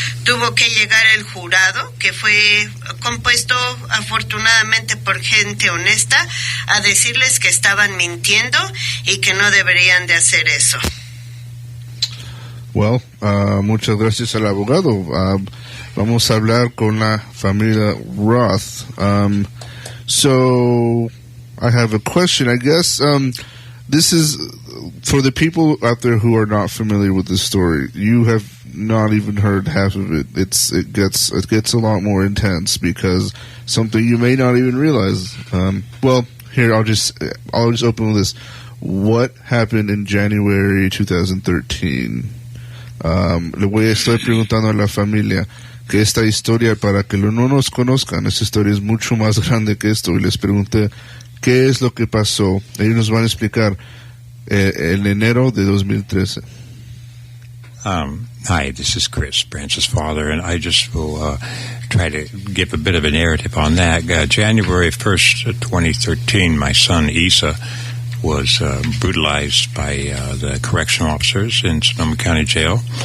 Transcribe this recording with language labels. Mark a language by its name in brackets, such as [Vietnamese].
[Spanish] Tuvo que llegar el jurado, que fue compuesto afortunadamente por gente honesta, a decirles que estaban mintiendo y que no deberían de hacer eso. Well, muchas gracias al abogado. Vamos a hablar con la familia Roth. [English] So I have a question. I guess this is for the people out there who are not familiar with this story. You have not even heard half of it. It gets a lot more intense, because something you may not even realize. Well, here I'll just open with this. What happened in January 2013? [Spanish] Estoy preguntando a la familia que esta historia, para que no nos conozcan, esta historia es mucho más grande que esto, y les pregunté qué es lo que pasó. Ellos nos van a explicar en enero de 2013. [English] Hi, this is Chris, Branch's father, and I just will try to give a bit of a narrative on that. January 1st, 2013, my son Isa was brutalized by the correctional officers in Sonoma County Jail.